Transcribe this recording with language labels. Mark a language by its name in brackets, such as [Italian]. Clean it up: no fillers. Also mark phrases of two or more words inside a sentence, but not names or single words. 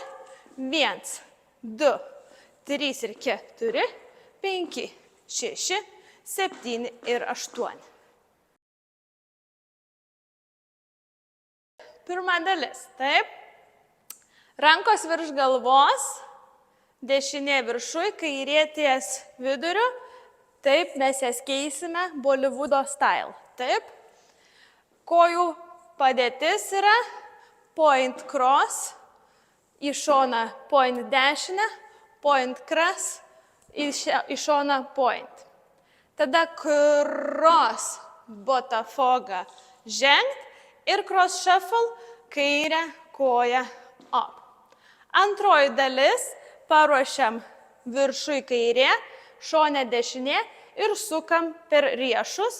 [Lithuanian] 1, 2, 3 ir 4, 5, 6, 7 ir 8. Pirma dalis, taip. Rankos virš galvos, dešinė viršui, kairė ties viduriu. Taip, mes jas keisime Bollywoodo style. Taip. Kojų padėtis yra [English] point cross, [Lithuanian] į šoną point dešinę, [English] point cross, [Lithuanian] į šoną point. Tada cross botafoga žengt ir [English] cross shuffle [Lithuanian] kairę koją up. Antroji dalis paruošiam viršui kairė, šone dešinė ir sukam per riešus.